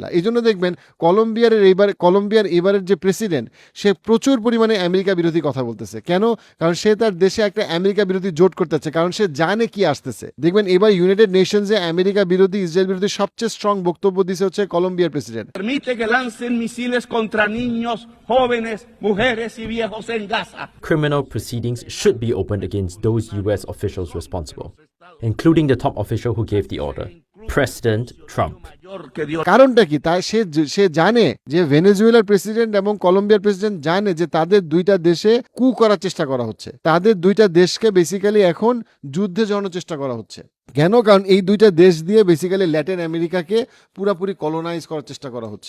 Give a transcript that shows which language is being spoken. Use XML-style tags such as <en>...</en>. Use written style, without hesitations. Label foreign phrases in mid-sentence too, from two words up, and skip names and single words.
<bn>এই জন্য দেখবেন কলম্বিয়ার এবারের যে প্রেসিডেন্ট, সে প্রচুর পরিমাণে আমেরিকা বিরোধী কথা বলতেছে। কেন? কারণ সে তার দেশে একটা আমেরিকা বিরোধী জোট করতেছে, কারণ সে জানে কি আসতেছে। দেখবেন এবার ইউনাইটেড নেশনসে আমেরিকা বিরোধী, ইসরায়েল বিরোধী সবচেয়ে স্ট্রং বক্তব্য দিছে হচ্ছে কলম্বিয়ার প্রেসিডেন্ট।</bn> <es>Niños, jóvenes, mujeres y viejos en Gaza.</es> <en>Criminal proceedings should be opened against those US officials responsible, including the top official who gave the order, President Trump.</en> <bn>কারণটা কি? তাই সে জানে যে ভেনেজুয়েলার প্রেসিডেন্ট এবং কলম্বিয়ার প্রেসিডেন্ট জানে যে তাদের দুইটা দেশে কু করার চেষ্টা করা হচ্ছে, তাদের দুইটা দেশকে বেসিক্যালি এখন যুদ্ধে জড়ানোর চেষ্টা করা হচ্ছে। কেন? কারণ এই দুইটা দেশ দিয়ে বেসিক্যালি ল্যাটিন আমেরিকাকে পুরোপুরি কলোনাইজ করার চেষ্টা করা হচ্ছে।</bn>